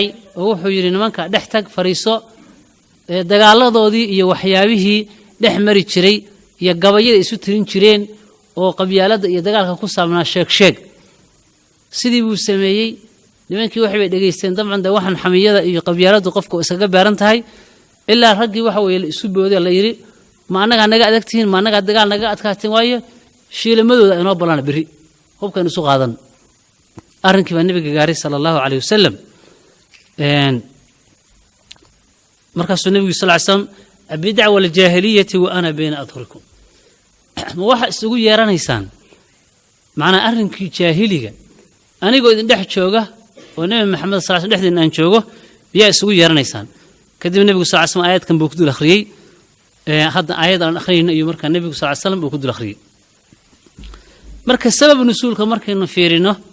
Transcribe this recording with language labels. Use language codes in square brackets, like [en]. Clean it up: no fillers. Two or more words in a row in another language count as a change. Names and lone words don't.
[so] oo wuxuu yiri nimanka dhex tag fariiso dagaaladoodii iyo waxyaabihii dhex mari jiray iyo gabayada isu tirin jireen oo qabyaalada iyo dagaalka ku saabnaa sheeg sidii buu sameeyay nimankii waxay dhageysteen dabcan waxan xamiyada iyo qabyaaladu qofka isaga baaran tahay ilaa raggii waxa weeye isu booday la yiri ma anaga naga adagtiin ma anaga dagaal naga adkaateen waayo shiilamadooda inoo balan biri hubkan isu qaadan arrinkii baa nabiga gaaray [ar] صلى الله عليه وسلم [so] markaasuu nabiga [ar] صلى الله عليه وسلم بدعة والجاهلية وأنا بين أظهركم [so] ma waxa isugu yeeranaysaan macna arrinkii jaahiliga anigoo idin dhex jooga oo nabi maxamed [ar] صلى الله عليه وسلم [so] dhexdin aan joogo biyaa isugu yeeranaysaan kadib nabiga [ar] صلى الله عليه وسلم [so] aayadkan buu ku dul akhriyay hadda aayad aan akhriyay iyo marka nabiga [ar] صلى الله عليه وسلم [so] buu ku dul akhriyay marka sabab nusuulka markaynu fiirino